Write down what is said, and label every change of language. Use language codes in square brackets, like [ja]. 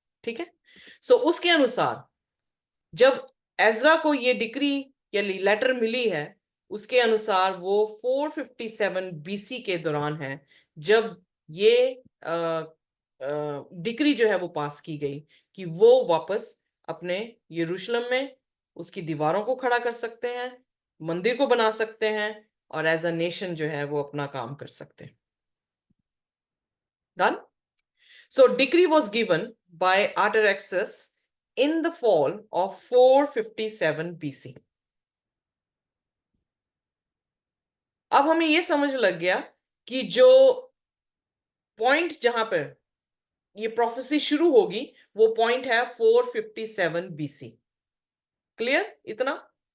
[hi] ठीक है, सो उसके अनुसार जब एजरा को ये डिक्री या लेटर मिली है, उसके अनुसार वो 457 बीसी के दौरान है जब ये डिक्री जो है वो पास की गई कि वो वापस अपने यरूशलेम में उसकी दीवारों को खड़ा कर सकते हैं, मंदिर को बना सकते हैं और एज अ नेशन जो है वो अपना काम कर सकते हैं। [en] Done. So decree was given by Artaxerxes in the fall of 457 BC. [hi] अब हमें यह समझ लग गया कि जो पॉइंट जहां पर ये प्रोफेसी शुरू होगी वो पॉइंट है 457 BC। क्लियर इतना?